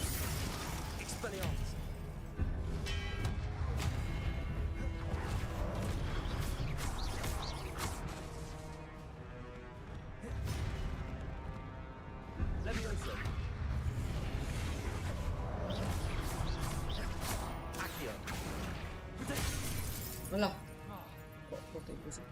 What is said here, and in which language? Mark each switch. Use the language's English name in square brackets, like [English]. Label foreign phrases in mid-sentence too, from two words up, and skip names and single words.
[Latin] Expelliarmus! Levioso! Accio! [Indonesian] Alah. Kok itu sih?